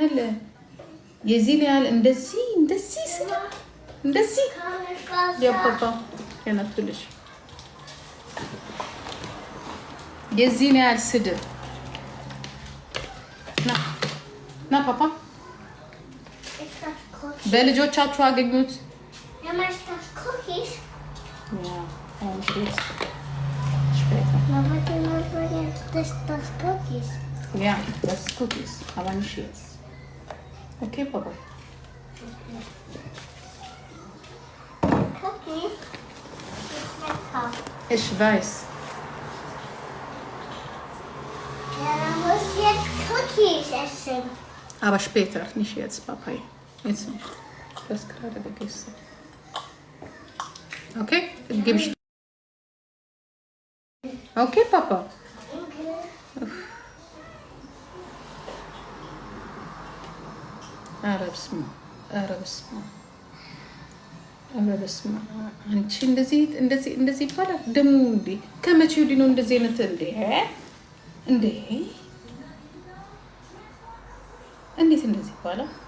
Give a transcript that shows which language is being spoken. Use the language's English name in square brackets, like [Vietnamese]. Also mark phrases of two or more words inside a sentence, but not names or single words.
[Amharic] ያህል እንደዚህ ስለ እንደዚህ ያባባ ያናትልሽ የዚህን ያህል ስድብ ና ፓፓ በልጆቻችሁ አገኙት። [German] Ja, das ist Cookies, aber nicht jetzt. Okay, Papa. Cookies ist lecker. Ich weiß. Ja, dann muss ich jetzt Cookies essen. Aber später, nicht jetzt, Papa. Jetzt nicht. Du hast gerade gegessen. Okay? Dann gebe ich. Okay, Papa. [Amharic] ኧረ በስመ አብ አንቺ እንደዚህ ይባላል ደግሞ እንዴ? ከመቼ ወዲህ ነው እንደዚህ አይነት እንዴ እንዴት እንደዚህ ይባላል?